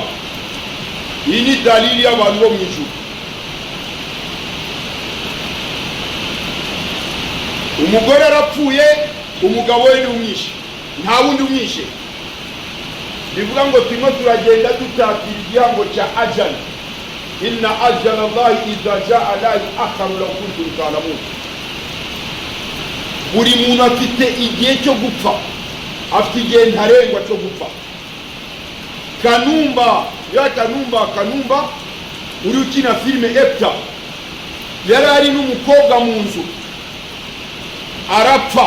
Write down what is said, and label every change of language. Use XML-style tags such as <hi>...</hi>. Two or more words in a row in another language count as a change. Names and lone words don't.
<rw>Iyi ni dalili y'abantu bo mu ijuru. umugore arapfuye, umugabo we ni umwishe, nta wundi umwishe. bivuga ngo turimo turagenda dutatira igihango cya ajali.</rw> <ar>إن أجل الله إذا جاء لا يؤخر لو كنتم تعلمون.</ar> <rw>buri muntu afite igihe cyo gupfa, afite igihe ntarengwa cyo gupfa. Kanumba uri ukina filime Epta, yari ari n'umukobwa mu nzu arapfa.</rw>